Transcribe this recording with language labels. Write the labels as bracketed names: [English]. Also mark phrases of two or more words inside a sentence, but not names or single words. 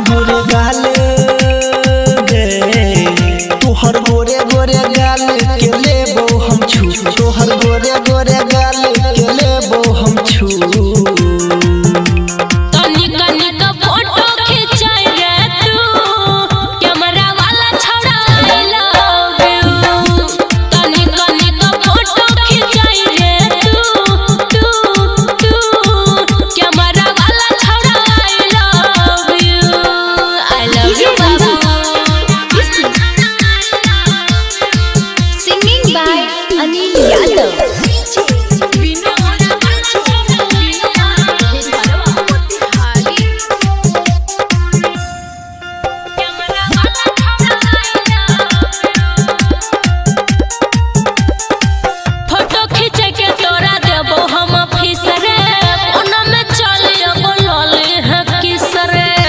[Maithili] गोरे गाल गे तोहर गोरे गोरे गाल के लेबो हम छू, तोहर गोरे गोरे गाल के लेबो हम छू। तनी फोटो खिंचाई रे तू, कैमरा वाला छौड़ा [English] I love you। [Maithili] तनी फोटो खिंचाई रे तू, कैमरा वाला छौड़ा [English] I love you [Maithili] बाबा। [English] Singing by Anil Yadav. [Maithili] फोटो खींचे के तोरा देबो हम फीस रे, ओना में चलियो बोलले है किस रे।